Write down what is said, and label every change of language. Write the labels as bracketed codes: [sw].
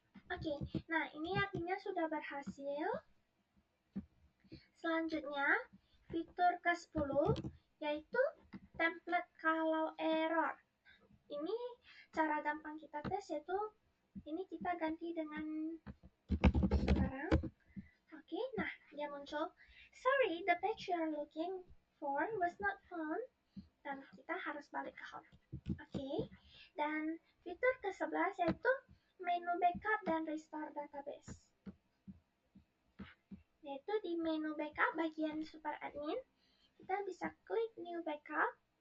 [id] Oke, nah ini artinya sudah berhasil. Selanjutnya, fitur ke-10 yaitu template kalau error. Ini cara gampang kita tes, yaitu ini kita ganti dengan sekarang. Oke, nah dia muncul, [en] sorry, the page you are looking for was not found. [id] Dan kita harus balik ke home. Oke, dan fitur ke-11 yaitu menu backup dan restore database. Yaitu di menu backup bagian super admin, kita bisa klik new backup.